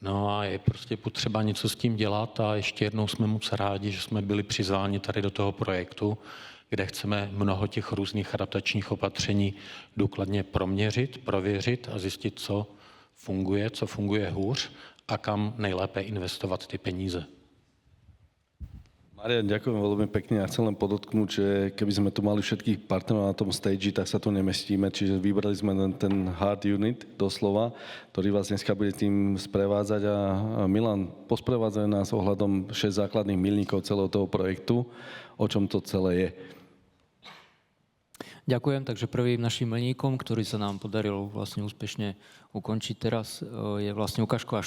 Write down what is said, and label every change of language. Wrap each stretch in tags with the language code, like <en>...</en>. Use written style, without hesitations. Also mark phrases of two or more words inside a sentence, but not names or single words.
<cs>No a je prostě potřeba něco s tím dělat a ještě jednou jsme moc rádi, že jsme byli přizváni tady do toho projektu, kde chceme mnoho těch různých adaptačních opatření důkladně proměřit, prověřit a zjistit, co funguje hůř a kam nejlépe investovat ty peníze.</cs> <sk>Marian, ďakujem veľmi pekne. Ja chcem len podotknúť, že keby sme tu mali všetkých partnerov na tom stage, tak sa tu nemestíme. Čiže vybrali sme ten</sk> <en>hard unit,</en> <sk>doslova, ktorý vás dneska bude tým sprevádzať. A Milan, posprevádzaj nás ohľadom 6 základných milníkov celého toho projektu, o čom to celé je. Ďakujem. Takže prvým našim milníkom, ktorý sa nám podarilo vlastne úspešne ukončiť teraz, je vlastne ukážková</sk>